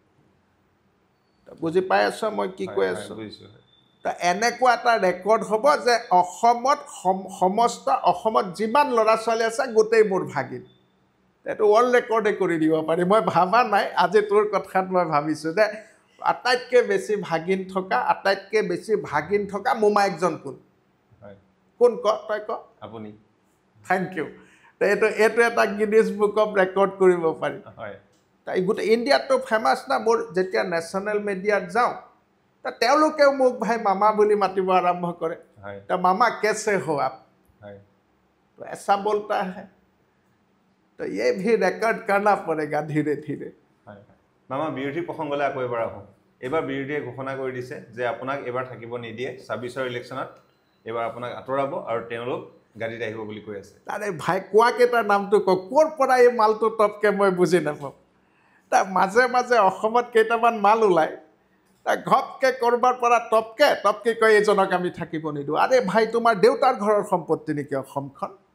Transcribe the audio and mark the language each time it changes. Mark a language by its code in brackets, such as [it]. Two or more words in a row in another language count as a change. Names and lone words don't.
[as] বুজি পাই আছোঁ মই কি কৈ আছোঁ তো এনেকুৱা এটা ৰেকৰ্ড হ'ব যে অসমত যিমান ল'ৰা ছোৱালী আছে গোটেই মোৰ ভাগিন এইটো [en] world record [as] কৰি দিব পাৰি মই ভাবা নাই আজি তোৰ কথাত মই ভাবিছোঁ যে আটাইতকৈ বেছি ভাগিন থকা মোমায়েকজন কোন তই ক আপুনি [en] thank you [as] এইটো এটা গিনিজ বুক অফ ৰেকৰ্ড কৰিব পাৰি গোটেই ইণ্ডিয়াততো ফেমাছ না মোৰ যেতিয়া [en] national media [as] যাওঁ তো তেওঁলোকেও মোক ভাই মামা বুলি মাতিব আৰম্ভ কৰে তো [hi] मामा कैसे हो आप तो ऐसा बोलता है तो ये भी रिकॉर्ड करना पड़ेगा धीरे धीरे [as] মামা বিৰোধী প্ৰসংগলৈ আকৌ এবাৰ আহোঁ এইবাৰ বিৰোধীয়ে ঘোষণা কৰি দিছে যে আপোনাক এবাৰ থাকিব নিদিয়ে 26ৰ ইলেকশ্যনত এবাৰ আপোনাক আঁতৰাব আৰু তেওঁলোক গাড়ীত আহিব বুলি কৈ আছে আৰে ভাই কোৱাকেইটাৰ নামটো কওক ক'ৰ পৰা এই মালটো টপকে মই বুজি নাপাওঁ তা মাজে মাজে অসমত কেইটামান মাল ওলায় তা ঘপকে ক'ৰবাৰ পৰা টপকে কয় এইজনক আমি থাকিব নিদিওঁ আৰে ভাই তোমাৰ দেউতাৰ ঘৰৰ সম্পত্তি নেকি অসমখন